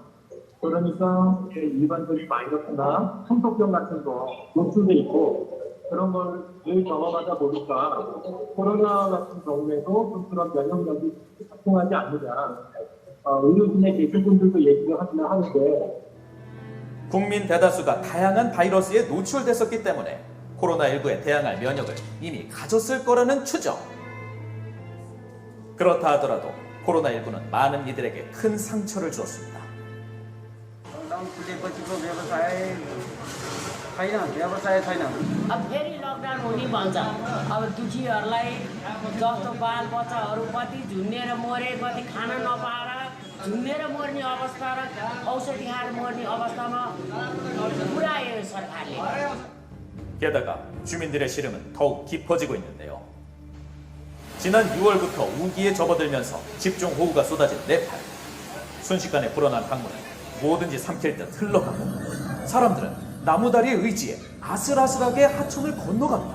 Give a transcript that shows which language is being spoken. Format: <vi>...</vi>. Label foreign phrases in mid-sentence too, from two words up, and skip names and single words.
<ko>그러니까 일반적인 바이러스나 청소병 같은 거 노출돼 있고, 그런 걸 늘 경험하다 보니까 코로나 같은 경우에도 좀 그런 면역력이 작동하지 않느냐, 의료진에 계신 분들도 얘기를 하긴 하는데, 국민 대다수가 다양한 바이러스에 노출됐었기 때문에 코로나19에 대항할 면역을 이미 가졌을 거라는 추정. 그렇다 하더라도 코로나19는 많은 이들에게 큰 상처를 주었습니다.</ko> <ne>अब फेरि लकडाउन हुने भन्छ। अब दुखीहरूलाई जस्तो बालबच्चाहरू कति झुन्डेर मरे, कति खान नपाएर झुन्डेर मर्ने अवस्था र औषधि खाएर मर्ने अवस्थामा पुर्यायो सरकारले।</ne> <ko>게다가 주민들의 시름은 더욱 깊어지고 있는데요. 지난 6월부터 우기에 접어들면서 집중호우가 쏟아진 네팔. 순식간에 불어난 강물은 뭐든지 삼킬 듯 흘러가고, 사람들은 나무다리의 의지에 아슬아슬하게 하천을 건너갑니다.</ko>